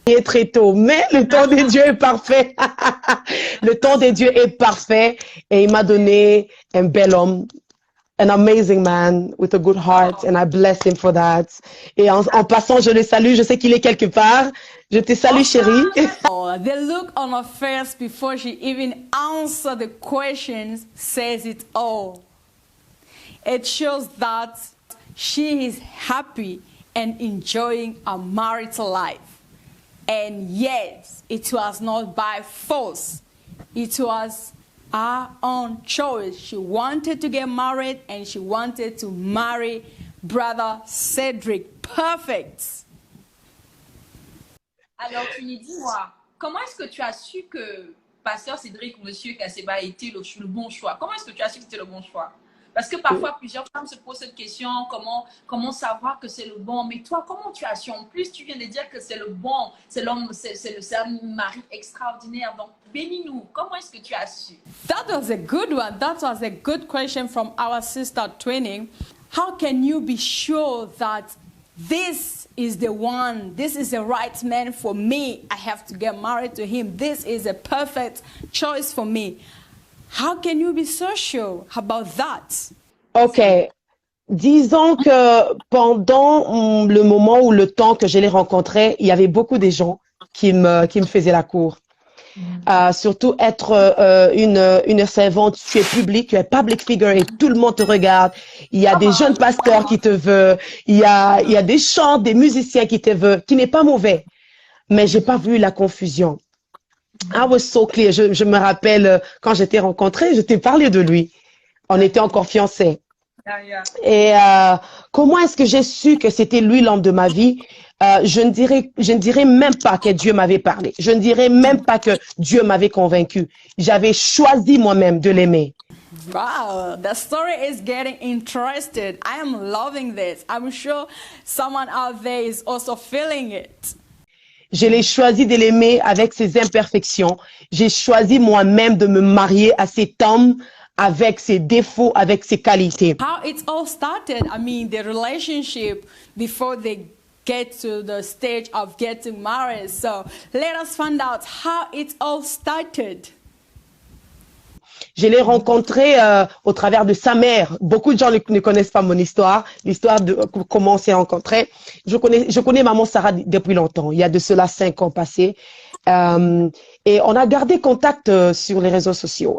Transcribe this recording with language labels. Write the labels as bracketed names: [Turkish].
[French] Très tôt, mais le temps de Dieu est parfait. Le temps de Dieu est parfait et il m'a donné un bel homme. [English] An amazing man with a good heart, and I bless him for that. [French] Et en passant, je le salue. Je sais qu'il est quelque part. Je te salue, chérie. [English] Oh, the look on her face before she even answered the questions says it all. It shows that she is happy and enjoying a marital life. And yes, it was not by force. It was her own choice. She wanted to get married and she wanted to marry brother Cedric. Perfect. [French] Alors, Twinnie, dis-moi, comment est-ce que tu as su que Pasteur Cédric ou Monsieur Kaseba était le bon choix? Comment est-ce que tu as su que c'était le bon choix? Parce que parfois, plusieurs femmes se posent cette question, comment savoir que c'est le bon? Mais toi, comment tu as su? En plus, tu viens de dire que c'est le bon, c'est l'homme, c'est un mari extraordinaire. Donc, bénis-nous. Comment est-ce que tu as su? [English] That was a good one. That was a good question from our sister Twinning. How can you be sure that this is the one, this is the right man for me? I have to get married to him. This is a perfect choice for me. How can you be so sure about that? OK. [French] Disons que pendant le moment ou le temps que je les rencontrais, il y avait beaucoup de gens qui me faisaient la cour. Surtout être une servante, tu es public, tu es public figure et tout le monde te regarde. Il y a des jeunes pasteurs qui te veulent, il y a des chants, des musiciens qui te veulent, qui n'est pas mauvais. Mais j'ai pas vu la confusion. [English] I was so clear. [French] Je me rappelle quand je t'ai rencontré, je t'ai parlé de lui. On était encore fiancés. Et comment est-ce que j'ai su que c'était lui l'homme de ma vie? Je ne dirais même pas que Dieu m'avait parlé. Je ne dirais même pas que Dieu m'avait convaincu. J'avais choisi moi-même de l'aimer. [English] Wow, the story is getting interested. I am loving this. I'm sure someone out there is also feeling it. [French] Je l'ai choisi de l'aimer avec ses imperfections. J'ai choisi moi-même de me marier à cet homme avec ses défauts, avec ses qualités. [English] How it all started, I mean, the relationship before they get to the stage of getting married. So let us find out how it all started. [French] Je l'ai rencontré au travers de sa mère. Beaucoup de gens ne connaissent pas mon histoire, l'histoire de comment on s'est rencontrés. Je connais maman Sarah depuis longtemps. Il y a de cela 5 ans passés. Et on a gardé contact sur les réseaux sociaux.